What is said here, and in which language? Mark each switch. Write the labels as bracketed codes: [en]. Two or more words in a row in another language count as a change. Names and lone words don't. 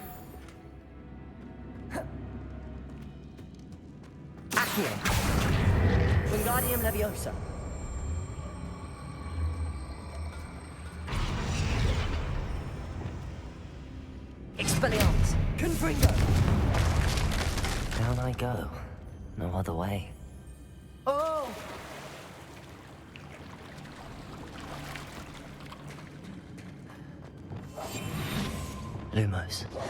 [en] Accio. Wingardium Leviosa. Expelliarmus. Confringo. Down I go. No other way. Oh! Lumos.